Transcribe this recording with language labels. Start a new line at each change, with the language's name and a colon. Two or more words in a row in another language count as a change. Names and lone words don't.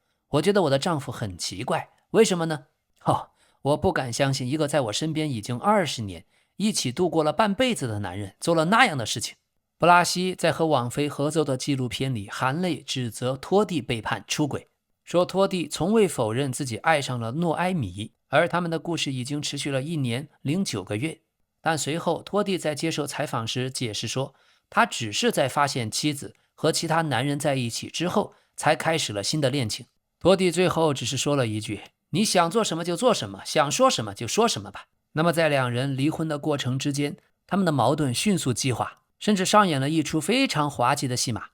Chinese: 我覺得我的丈夫很奇怪，為什麼呢？我不敢相信一個在我身邊已經20年，一起度過了半輩子的男人做了那樣的事情。布拉西在和網飛合作的紀錄片裡含淚指責托蒂背叛出軌，說托蒂從未否認自己愛上了諾埃米，而他們的故事已經持續了1年零9個月。但隨後托蒂在接受採訪時解釋說，他只是在發現妻子和其他男人在一起之後才開始了新的戀情。托蒂最後只是說了一句，你想做什麼就做什麼，想說什麼就說什麼吧。那麼在2人離婚的過程之間，他們的矛盾迅速激化，甚至上演了一出非常滑稽的戲碼。